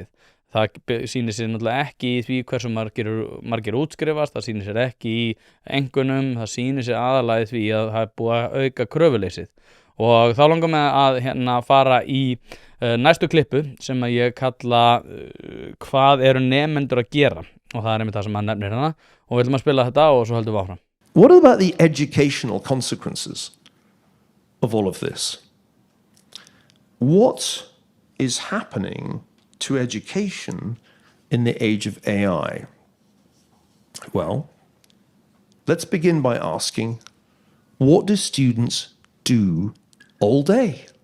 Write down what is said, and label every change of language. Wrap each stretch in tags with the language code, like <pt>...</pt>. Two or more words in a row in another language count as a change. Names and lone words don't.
<is>Það sýnir sér náttúrulega ekki í því hversu margir útskrifast, það sýnir sér ekki í engunum, það sýnir sér aðalega í því að það búið að auka kröfuleysið. Og þá langar mig að fara í næstu klippu sem að ég kalla hvað eru nemendur að gera og það einmitt það sem hann nefnir hérna og við ætlum að spila þetta og svo höldum við áfram.</is> <en>What about the educational consequences of all of this? What is happening to education in the age of AI? Well, let's begin by asking, what do students do all day?</en>